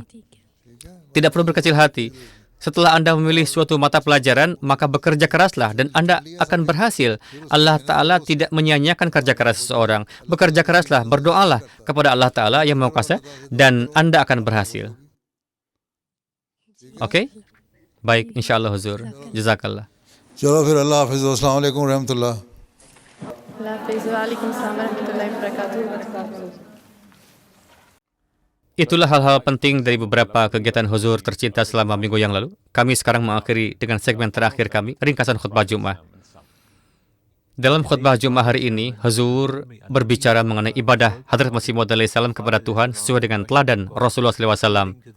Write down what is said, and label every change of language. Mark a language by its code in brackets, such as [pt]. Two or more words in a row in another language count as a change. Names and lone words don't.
[id] Tidak perlu berkecil hati. Setelah Anda memilih suatu mata pelajaran, maka bekerja keraslah dan Anda akan berhasil. Allah Ta'ala tidak menyia-nyiakan kerja keras seseorang. Bekerja keraslah, berdoalah kepada Allah Ta'ala yang Maha Kuasa dan Anda akan berhasil. Oke? Baik, [ar] insya Allah, [id] Huzur. Jazakallah. [ur] چلو پھر اللہ حافظ [ar] السلام علیکم رحمۃ اللہ [id] Itulah hal-hal penting dari beberapa kegiatan Huzur tercinta selama minggu yang lalu. Kami sekarang mengakhiri dengan segmen terakhir kami, ringkasan khutbah Jumat. Dalam khutbah Jumat hari ini, Huzur berbicara mengenai ibadah Hadrat Masih Maud [ar] عليه السلام [id] kepada Tuhan sesuai dengan teladan Rasulullah SAW.